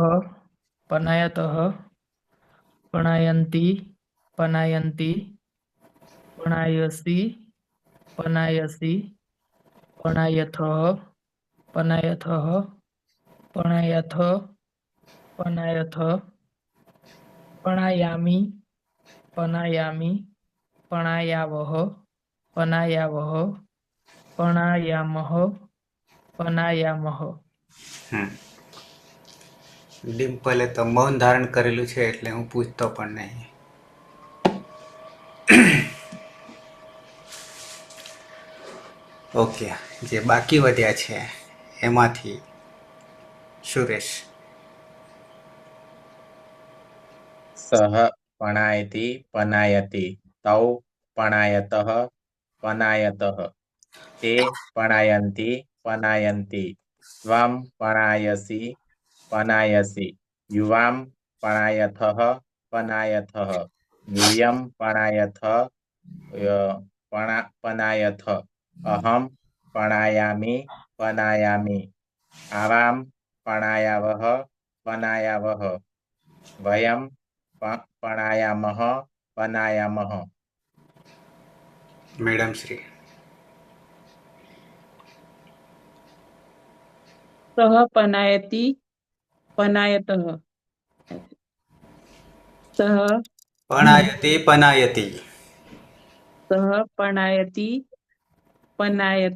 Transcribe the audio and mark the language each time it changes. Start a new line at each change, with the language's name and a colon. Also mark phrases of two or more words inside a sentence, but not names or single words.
Sanskrit: पणायतः पणायन्ति पणायन्ति पणायसि पणायसि पणायथः पणायथः पणायथ पणायथ पणायामि पणायामि पणायावः पणायावः पणायामः पणायामः.
Gujarati: ડિમ્પલે તો મૌન ધારણ કરેલું છે એટલે હું પૂછતો પણ નહીં. ઓકે, જે બાકી વધ્યા છે એમાંથી સુરેશ.
Sanskrit: सह पणायति पनायति तौ पणायतः पनायतः ते पणायन्ति पनायन्ति त्वं पणायसि पनायसि युवां पणायथः पनायथः यूयं पणायथ पनायथ अहं पणायामि पनायामि आवां पणायावः पनायावः वयं पणायामः पनायामः.
Gujarati: મેડમ શ્રી.
Sanskrit: सह पनायति पनायतः सह पणायति पनायति सह पणायति पनायतः